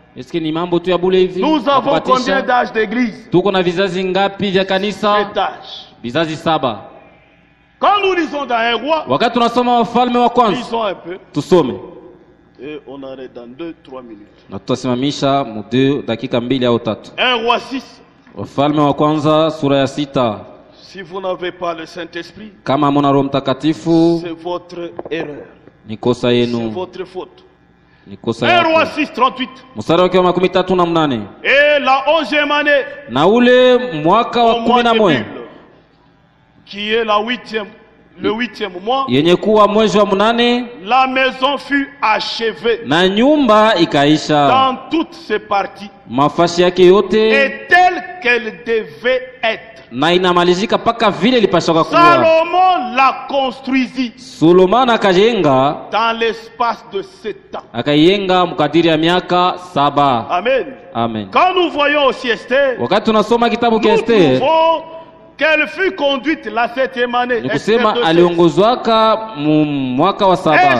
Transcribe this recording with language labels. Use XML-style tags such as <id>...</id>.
<fr>Est-ce que</fr> <sw>ni mambo tu ya bule hivi?</sw> <fr>Nous avons combien d'âges d'église?</fr> <sw>Tuko na vizazi ngapi vya kanisa?</sw> <fr>7 âges.</fr> <sw>Vizazi 7.</sw> <fr>Quand nous lisons dans 1 roi,</fr> <sw>wakati tunasoma Wafalme wa kwanza,</sw> <fr>lisons un peu.</fr> <sw>Tusome.</sw> <fr>Et on arrête dans 2-3 minutes.</fr> <sw>Na tutasimamisha mu 2 dakika 2 au 3.</sw> <fr>1 roi 6.</fr> <sw>Wafalme wa kwanza sura ya 6.</sw> <fr>Si vous n'avez pas le Saint-Esprit,</fr> <sw>kama hamuna Roho Mtakatifu,</sw> <fr>c'est votre erreur.</fr> <sw>Ni kosa yenu.</sw> <fr>C'est votre faute.</fr> <sw>Ni kosa</sw> <fr>1 roi 6 38.</fr> <sw>Mstari wake wa 38.</sw> <fr>Et la 11e année,</fr> <sw>na ule mwaka wa 11,</sw> <fr>qui est le 8e mois,</fr> <sw>yenye kuwa mwezi wa 8,</sw> <fr>la maison fut achevée</fr> <sw>na nyumba ikaisha</sw> <fr>dans toutes ses parties,</fr> <sw>mafashi yake yote,</sw> <fr>et telle qu'elle devait être.</fr> <sw>Na inamalizika paka vile lipashaka kuwa.</sw> <fr>Salomon la construisit.</fr> <sw>Solomon akajenga</sw> <fr>dans l'espace de 7 ans.</fr> <sw>Akayenga mkadiri ya miaka 7. Amen. Amen.</sw> <fr>Quand nous voyons aussi Esther,</fr> <sw>wakati tunasoma kitabu cha Esther,</sw> <fr>nous trouvons qu'elle fut conduite la 7e année.</fr> <sw>Nikusema aliongozwaka mwaka wa 7.</sw>